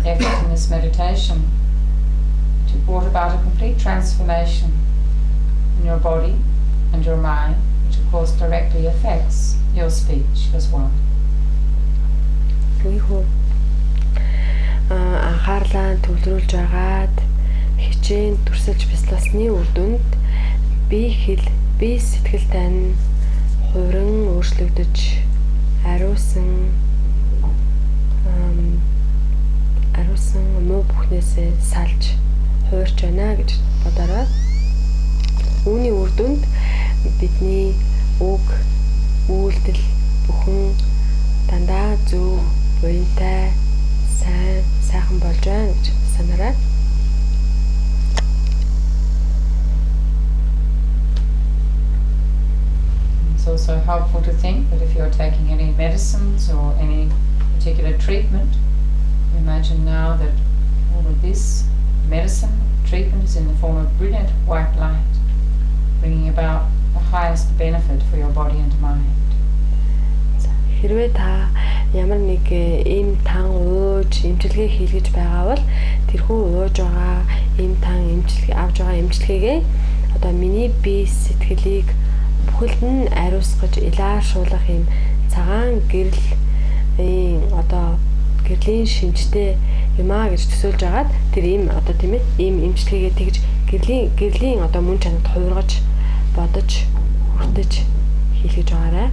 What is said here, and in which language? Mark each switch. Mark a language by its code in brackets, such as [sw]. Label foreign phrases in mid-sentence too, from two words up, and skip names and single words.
[en] effort in this meditation, you brought about a complete transformation in your body and your mind, which of course directly affects your speech as well. [mn] Анхаарлаа төвлөрүүлж агаад хичээн дүрсэлж бясалгасны үр дүнд бие сэтгэл тань хувиран өөрчлөгдөж ариусан муу бүхнээсээ салж хуурч байна гэж бодорой. Үүний үр дүнд бидний үг, үйлдэл бүхэн дандаа зөв, буянтай, сайхан болж байна гэж санаарай. [en] It's also helpful to think that if you're taking any medicines or any particular treatment, imagine now that all of this medicine, treatment is in the form of brilliant white light, bringing about the highest benefit for your body and mind. [mn] Хэрвээ та ямар нэг эм тан ууж эмчилгээ хийлгэж байгаа бол тэрхүү ууж байгаа эм тан эмчилгээ авж байгаа эмчилгээгээ одоо миний бие сэтгэлийг бүхэлд нь ариусгаж илааршуулах юм цагаан гэрэл одоо гэрлийн шинжтэй юм аа гэж төсөөлж агаад тэр ийм одоо тийм ээ ийм эмчилгээгээ тэгж гэрлийн одоо мөн чанарт хувиргаж бодож хүртэж хийх гэж байгаарай.